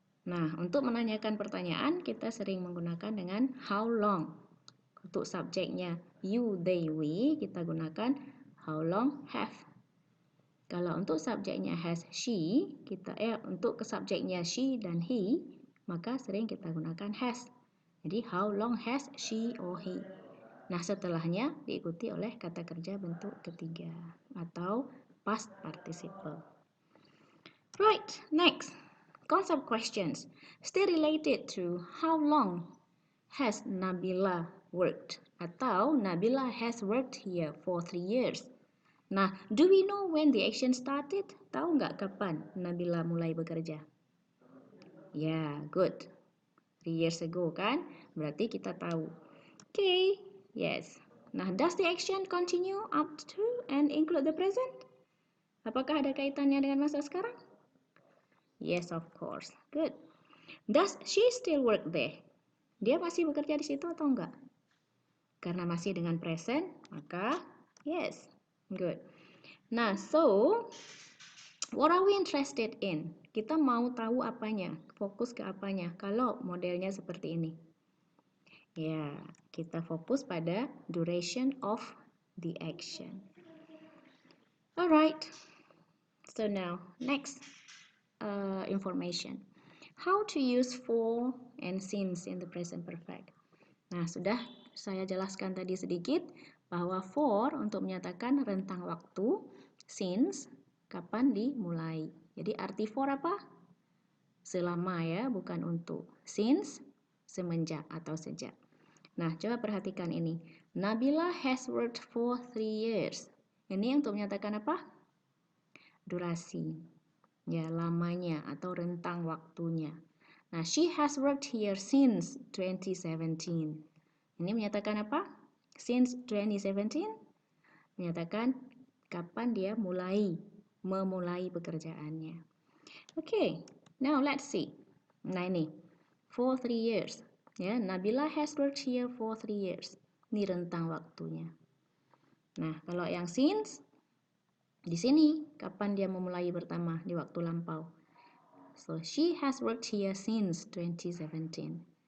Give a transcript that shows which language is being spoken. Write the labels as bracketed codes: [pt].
[id] Nah, untuk menanyakan pertanyaan, kita sering menggunakan dengan how long. Untuk subjeknya you, they, we, kita gunakan how long have. Kalau untuk subjeknya has, she, untuk subjeknya she dan he, maka sering kita gunakan has. Jadi [en] how long has she or he. [id] Nah, setelahnya diikuti oleh kata kerja bentuk ketiga atau past participle. [en] Right, next. Concept questions. Still related to how long has Nabila worked? [id] Atau [en] Nabila has worked here for 3 years. [id] Nah, [en] do we know when the action started? [id] Tahu nggak kapan Nabila mulai bekerja? Ya, good. [en] 3 years ago [id] kan? Berarti kita tahu. [en] Okay, yes. Nah, does the action continue up to and include the present? [id] Apakah ada kaitannya dengan masa sekarang? [en] Yes, of course. Good. Does she still work there? [id] Dia masih bekerja di situ atau enggak? Karena masih dengan present, maka yes. [en] Good. Nah, so what are we interested in? [id] Kita mau tahu apanya, fokus ke apanya kalau modelnya seperti ini. Ya, kita fokus pada [en] duration of the action. Alright, so now next information. How to use for and since in the present perfect. [id] Nah, sudah saya jelaskan tadi sedikit bahwa for untuk menyatakan rentang waktu, since kapan dimulai. Jadi arti for apa? Selama ya, bukan untuk. Since semenjak atau sejak. Nah, coba perhatikan ini. [en] Nabila has worked for 3 years. [id] Ini untuk menyatakan apa? Durasi. Ya, lamanya atau rentang waktunya. [en] Nah, she has worked here since 2017. [id] Ini menyatakan apa? Since 2017 menyatakan kapan dia memulai pekerjaannya. [en] Okay, now let's see. [id] Nah ini, [en] for 3 years. Ya, Nabila has worked here for 3 years. [id] Ini rentang waktunya. Nah, kalau yang since, di sini kapan dia memulai pertama di waktu lampau. [en] So, she has worked here since 2017.